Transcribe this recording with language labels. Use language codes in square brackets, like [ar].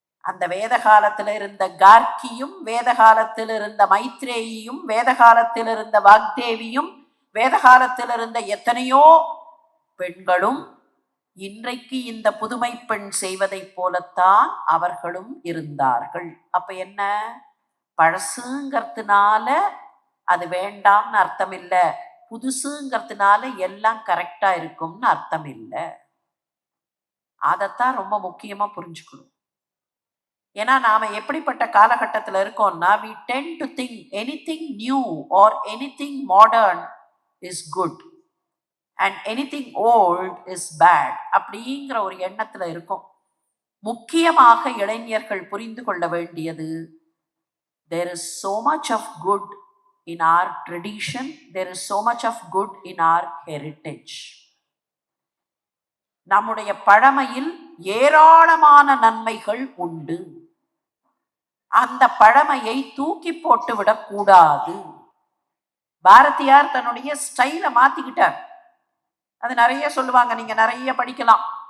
[ta] அந்த வேத காலத்தில் இருந்த கார்கியும், வேத காலத்தில் இருந்த மைத்ரேயியும், வேத காலத்தில் இருந்த வாக்தேவியும், வேத காலத்தில் இருந்த எத்தனையோ பெண்களும் இன்றைக்கு இந்த புதுமை பெண் செய்வதைப் போலத்தான் அவர்களும் இருந்தார்கள். அப்ப என்ன, பழசுங்கிறதுனால அது வேண்டாம்னு அர்த்தம் இல்லை, புதுசுங்கிறதுனால எல்லாம் கரெக்டா இருக்கும்னு அர்த்தம் இல்லை. அதைத்தான் ரொம்ப முக்கியமா புரிஞ்சுக்கணும். ஏன்னா நாம எப்படிப்பட்ட காலகட்டத்தில் இருக்கோம்னா, [en] we tend to think anything new or anything modern is good and anything old is bad [ta] அப்படிங்கிற ஒரு எண்ணத்துல இருக்கும். முக்கியமாக இளைஞர்கள் புரிந்து கொள்ள வேண்டியது, [en] there is so much of good in our tradition, there is so much of good in our heritage. [ta] நம்முடைய பழமையில் ஏராளமான நன்மைகள் உண்டு. அந்த பழமையை தூக்கி போட்டு விடக்கூடாது. பாரதியார் தன்னுடைய ஸ்டைலை மாத்திக்கிட்டார். அது நிறைய சொல்லுவாங்க, நீங்க நிறைய படிக்கலாம்.